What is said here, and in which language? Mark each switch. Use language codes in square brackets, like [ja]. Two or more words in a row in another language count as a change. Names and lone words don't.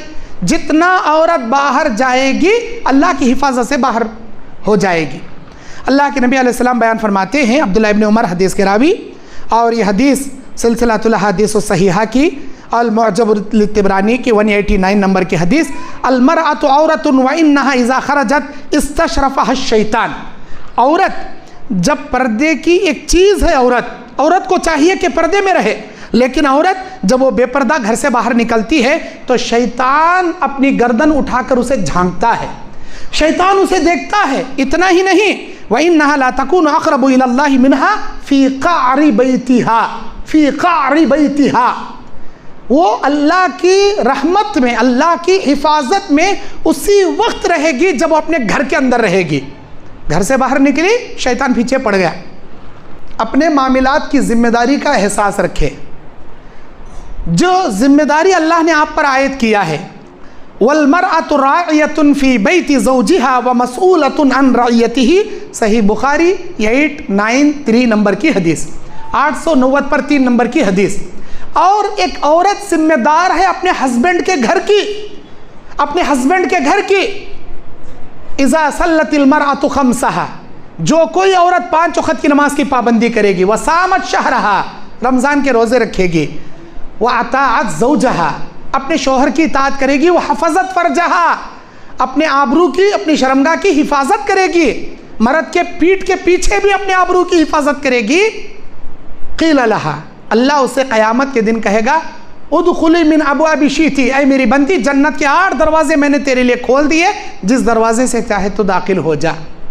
[hi] जितना औरत बाहर जाएगी अल्लाह की हिफाजत से बाहर हो जाएगी। अल्लाह के नबी अलैहिस्सलाम बयान फरमाते हैं, अब्दुल्लाह इब्न उमर हदीस के रावी, और ये हदीस सिलसिलातुल अहादीस सहीहा की अल-मुअजम लितिबरानी की 189 नंबर की हदीस, [ar] المرأة عورة وإنها إذا خرجت استشرفها شيطان. [hi] औरत जब पर्दे की एक चीज़ है, औरत को चाहिए कि पर्दे में रहे, लेकिन औरत जब वो बेपर्दा घर से बाहर निकलती है तो शैतान अपनी गर्दन उठाकर उसे झांकता है, शैतान उसे देखता है। इतना ही नहीं, [ar] وإنها لا تكون أقرب إلى الله منها في قعر بيتها، في قعر بيتها, [hi] वो अल्लाह की रहमत में, अल्लाह की हिफाजत में उसी वक्त रहेगी जब वो अपने घर के अंदर रहेगी। घर से बाहर निकली, शैतान पीछे पड़ गया। अपने मामलात की जिम्मेदारी का एहसास रखे। जो जिम्मेदारी अल्लाह ने आप पर आयत किया है, [ar] والمرأة راعية في بيت زوجها ومسؤولة عن رعيته, [hi] सही बुखारी 893 नंबर की हदीस, 890 पर 3 नंबर की हदीस। और एक औरत जिम्मेदार है अपने हस्बैंड के घर की, अपने हस्बैंड के घर की। [ar] إذا صلت المرأة خمسها, [hi] जो कोई औरत 5 वक़्त की नमाज की पाबंदी करेगी, [ar] وصامت شهرها, [hi] रमज़ान के रोज़े रखेगी, [ar] وأطاعت زوجها, [hi] अपने शोहर की इताअत करेगी, [ar] وحفظت فرجها, [hi] अपने आबरू की, अपनी शर्मगाह की हिफाजत करेगी, मर्द के पीठ के पीछे भी अपने आबरू की हिफाजत करेगी। [ar] قيل لها, [hi] अल्लाह उसे क़यामत के दिन कहेगा, [ar] ادخلي من أبواب شئت, [hi] ऐ मेरी बंदी, जन्नत के 8 दरवाजे मैंने तेरे लिए खोल दिए, जिस दरवाजे से चाहे तो दाखिल हो जा।